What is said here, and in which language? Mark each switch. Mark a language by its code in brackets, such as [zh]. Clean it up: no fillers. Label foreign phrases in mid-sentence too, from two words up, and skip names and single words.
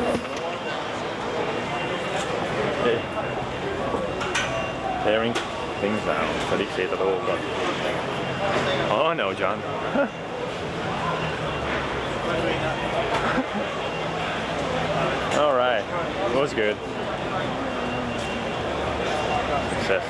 [en] Hey. Tearing things down. [hu] Szedik szét a dolgokat. [en] Oh no, John. Alright. It was good. Success.